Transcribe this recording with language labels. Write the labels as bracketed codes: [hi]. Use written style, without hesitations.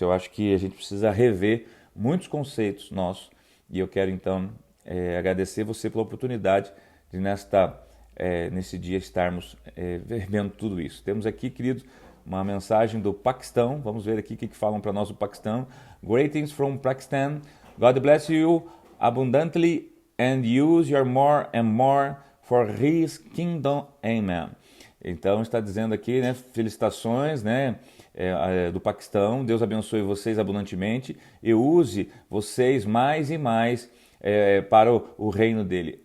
[pt] Eu acho que a gente precisa rever muitos conceitos nossos, e eu quero então agradecer você pela oportunidade de nesse dia estarmos vendo tudo isso. Temos aqui, queridos, uma mensagem do Paquistão. Vamos ver aqui o que falam para nós do Paquistão. [en] Greetings from Pakistan. God bless you abundantly and use your more and more for His kingdom. Amen. [pt] Então está dizendo aqui, né, felicitações, né, do Paquistão. Deus abençoe vocês abundantemente e use vocês mais e mais para o reino dele.